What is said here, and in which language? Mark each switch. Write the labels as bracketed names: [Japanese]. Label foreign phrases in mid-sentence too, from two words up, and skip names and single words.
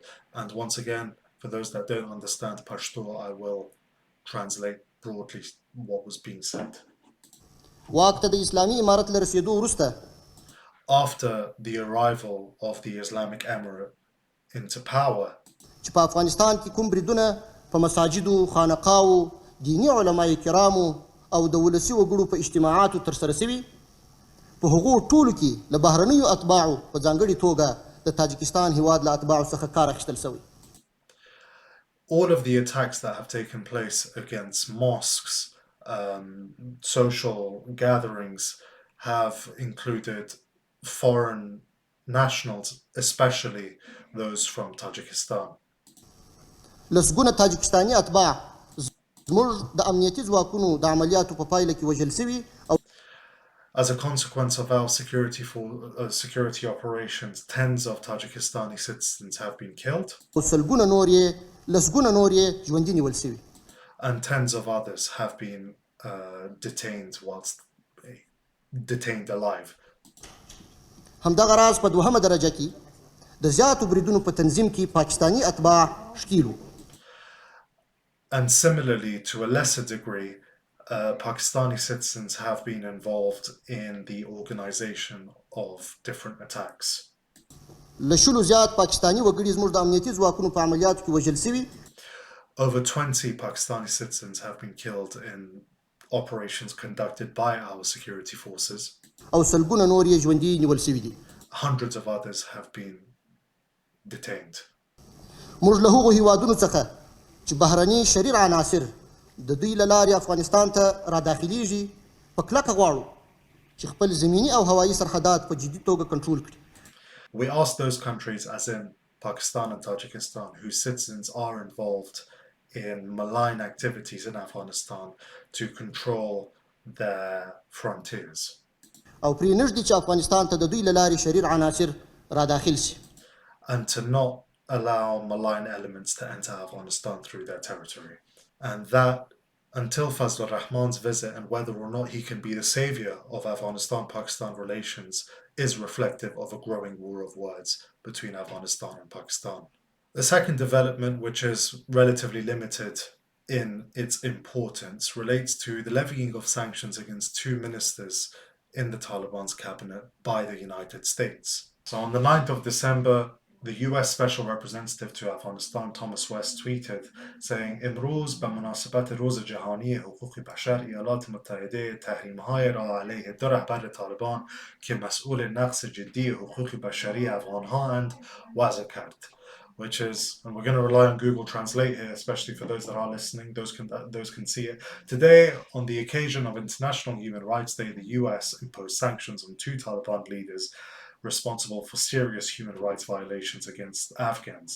[English] And once again, for those that don't understand Pashto, I will translate broadly what was being said. After the arrival of the Islamic Emirate into power, [Pashto] او د ولسی وګړو په اجتماعاتو تر سره شوي په هغو ټولو کې له بهرنیو اتباعو په ځانګړې توګه د تاجکستان هیواد له اتباعو څخه کار اخیستل شوی. [English] All of the attacks that have taken place against mosques, social gatherings, have included foreign nationals, especially those from Tajikistan. [Pashto] لسګونه تاجکستاني اتباع زموږ د امنیتي ځواکونو د عملیاتو په پایله کې وژل شوي او [English] As a consequence of our security operations, tens of Tajikistani citizens have been killed, [Pashto] لسګونه نور یې ژوندي نیول شوي. [English] and tens of others have been detained alive. [Pashto] همدغه راز په دوهمه درجه کې د زیاتو بریدونو په تنظیم کې پاکستاني اتباع ښکیل وو. [English] And similarly, to a lesser degree, Pakistani citizens have been involved in the organization of different attacks. [Pashto] له شلو زیات پاکستاني وګړي زموږ د امنیتي ځواکونو په عملیاتو کې وژل شوي. [English] Over 20 Pakistani citizens have been killed in operations conducted by our security forces. [Pashto] او سلګونه نور یې ژوندي نیول شوي دي. [English] Hundreds of others have been detained. [Pashto] موږ له هغو هیوادونو څخه چې بهرني شریر عناصر د دوی له لارې افغانستان ته راداخلیږي په کلکه غواړو چې خپل زمینی او هوایي سرحدات په جدي توګه کنټرول کړي. [English] We ask those countries, as in Pakistan and Tajikistan, whose citizens are involved in malign activities in Afghanistan, to control their frontiers. [Pashto] او پرې نږدې چې افغانستان ته د دوی له لارې شریر عناصر راداخل شي. [English] And to not allow malign elements to enter Afghanistan through their territory. And that, until Fazlur Rahman's visit and whether or not he can be the savior of Afghanistan-Pakistan relations, is reflective of a growing war of words between Afghanistan and Pakistan. The second development, which is relatively limited in its importance, relates to the levying of sanctions against two ministers in the Taliban's cabinet by the United States. So on the 9th of December, the US Special Representative to Afghanistan, Thomas West, tweeted saying, [Persian] امروز به مناسبت روز جهانی حقوق بشر ایالات متحده تحریم‌های را علیه دو رهبر طالبان که مسئول نقض جدی حقوق بشری افغان‌هاند وضع کرد. [English] Which is, and we're going to rely on Google Translate here, especially for those that are listening, those can see it. Today, on the occasion of International Human Rights Day, the US imposed sanctions on two Taliban leaders responsible for serious human rights violations against Afghans.